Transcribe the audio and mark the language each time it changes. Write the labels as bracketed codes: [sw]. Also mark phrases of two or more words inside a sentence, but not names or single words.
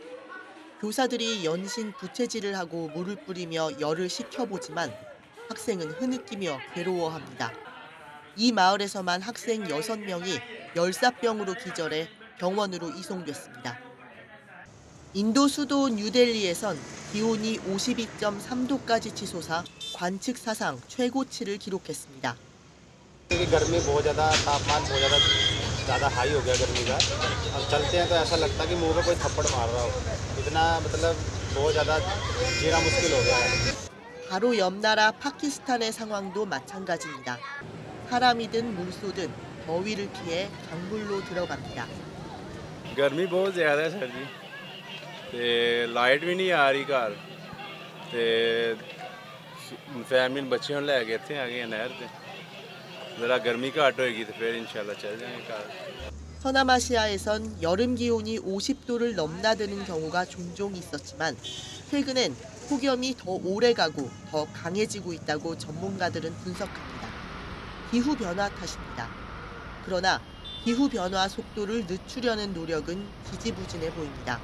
[ko] 교사들이 연신 부채질을 하고 물을 뿌리며 열을 식혀보지만 학생은 흐느끼며 괴로워합니다. 이 마을에서만 학생 6명이 열사병으로 기절해 병원으로 이송됐습니다. 인도 수도 뉴델리에선 기온이 52.3도까지 치솟아 관측 사상 최고치를 기록했습니다. [hi] क्योंकि गर्मी बहुत ज़्यादा तापमान बहुत ज़्यादा हाई हो गया गर्मी का अब चलते हैं तो ऐसा लगता है कि मुंह पे कोई थप्पड़ मार रहा हो इतना मतलब बहुत ज़्यादा जीना मुश्किल हो गया है [ko] 바로 옆 나라 파키스탄의 상황도 마찬가지입니다. 사람이든 물소든 더위를 피해 강물로 들어갑니다. [pa] گرمی بہت زیادہ ہے سر جی تے لائٹ بھی نہیں آ رہی گھر تے فیملی بچے ہونے لے کے اتھے آ گئے نہر تے ذرا گرمی گھٹ ہووے گی تو فیر انشاءاللہ چل جائیں گے گھر [ko] 서남아시아에선 여름 기온이 50도를 넘나드는 경우가 종종 있었지만 최근엔 폭염이 더 오래가고 더 강해지고 있다고 전문가들은 분석합니다. 기후 변화 탓입니다. 그러나 기후 변화 속도를 늦추려는 노력은 지지부진해 보입니다.